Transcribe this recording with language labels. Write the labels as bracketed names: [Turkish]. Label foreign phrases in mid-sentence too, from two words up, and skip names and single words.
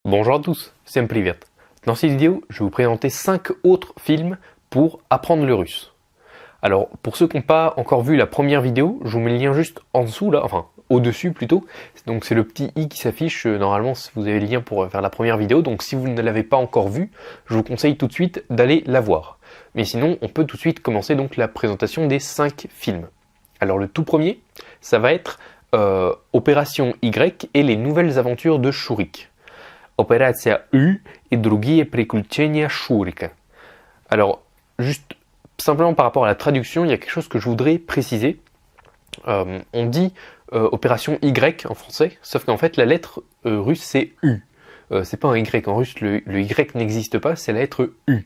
[French] Bonjour à tous, [Russian] всем привет. [French] Dans cette vidéo, je vais vous présenter 5 autres films pour apprendre le russe. Alors, pour ceux qui n'ont pas encore vu la première vidéo, je vous mets le lien juste en dessous là, enfin au-dessus plutôt. Donc c'est le petit i qui s'affiche, normalement vous avez le lien pour faire la première vidéo, donc si vous ne l'avez pas encore vue, je vous conseille tout de suite d'aller la voir. Mais sinon, on peut tout de suite commencer donc la présentation des 5 films. Alors le tout premier, ça va être Opération Y et les nouvelles aventures de Shurik. [Russian] Operacja U et другие приключения Шурика. [French] Alors, juste simplement par rapport à la traduction, il y a quelque chose que je voudrais préciser. On dit opération Y en français, sauf qu'en fait la lettre russe c'est U. C'est pas un Y en russe, le Y n'existe pas, c'est la lettre U.